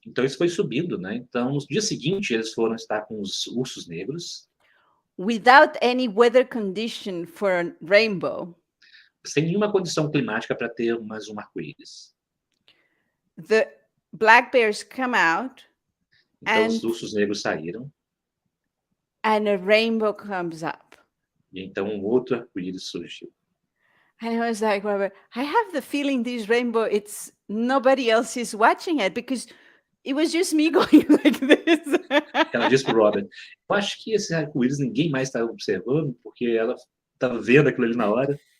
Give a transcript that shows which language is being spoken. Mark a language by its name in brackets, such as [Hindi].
[Portuguese] Então isso foi subindo, né. Então, no dia seguinte, eles foram estar com os ursos negros, [English] Without any weather condition for a rainbow. [Portuguese] sem nenhuma condição climática para ter mais um arco-íris. [English] The black bears come out. [Portuguese] Então os ursos negros saíram. [English] And a rainbow comes up. [Portuguese] E então um outro arco-íris surgiu. [English] And I was like, Robert, I have the feeling this rainbow, it's nobody else is watching it because it was just me going like this. [Portuguese] Ela disse para o Robert: "Eu acho que esse arco-íris ninguém mais está observando, porque ela estava vendo aquilo ali na hora".